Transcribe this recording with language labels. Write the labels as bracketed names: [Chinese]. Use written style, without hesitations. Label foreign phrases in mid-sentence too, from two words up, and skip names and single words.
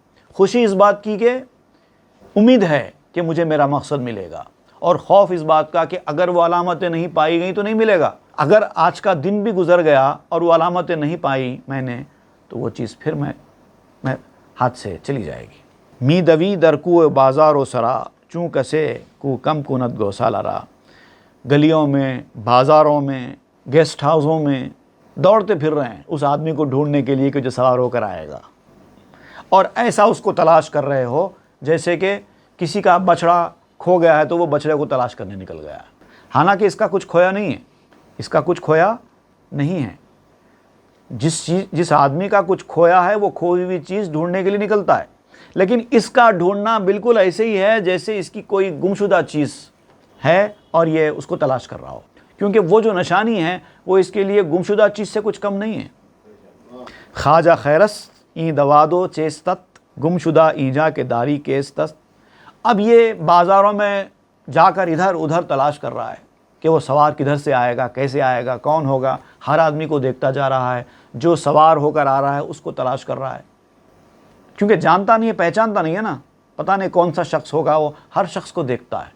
[Urdu] خوشی اس بات کی کہ امید ہے کہ مجھے میرا مقصد ملے گا، اور خوف اس بات کا کہ اگر وہ علامتیں نہیں پائی گئیں تو نہیں ملے گا۔ اگر آج کا دن بھی گزر گیا اور وہ علامتیں نہیں پائی میں نے، تو وہ چیز پھر میں ہاتھ سے چلی جائے گی۔ [Persian] می دوی در کو بازار و سرا، چوں کسے کو کم کند گوسالہ را۔ [Urdu] گلیوں میں، بازاروں میں، گیسٹ ہاؤسوں میں دوڑتے پھر رہے ہیں اس آدمی کو ڈھونڈنے کے لیے کہ جو سوار ہو کر آئے گا، اور ایسا اس کو تلاش کر رہے ہو جیسے کہ کسی کا بچڑا کھو گیا ہے تو وہ بچڑے کو تلاش کرنے نکل گیا ہے، حالانکہ اس کا کچھ کھویا نہیں ہے، اس کا کچھ کھویا نہیں ہے۔ جس آدمی کا کچھ کھویا ہے وہ کھوئی ہوئی چیز ڈھونڈنے کے لیے نکلتا ہے، لیکن اس کا ڈھونڈنا بالکل ایسے ہی ہے جیسے اس کی کوئی گمشدہ چیز ہے اور یہ اس کو تلاش کر رہا ہو، کیونکہ وہ جو نشانی ہے وہ اس کے لیے گمشدہ چیز سے کچھ کم نہیں ہے۔ [Persian] خواجہ خیرست این دوادو چیستت، گمشدہ اینجا کے داری کیستست۔ [Urdu] اب یہ بازاروں میں جا کر ادھر ادھر تلاش کر رہا ہے کہ وہ سوار کدھر سے آئے گا، کیسے آئے گا، کون ہوگا، ہر آدمی کو دیکھتا جا رہا ہے، جو سوار ہو کر آ رہا ہے اس کو تلاش کر رہا ہے، کیونکہ جانتا نہیں ہے، پہچانتا نہیں ہے نا، پتہ نہیں کون سا شخص ہوگا، وہ ہر شخص کو دیکھتا ہے۔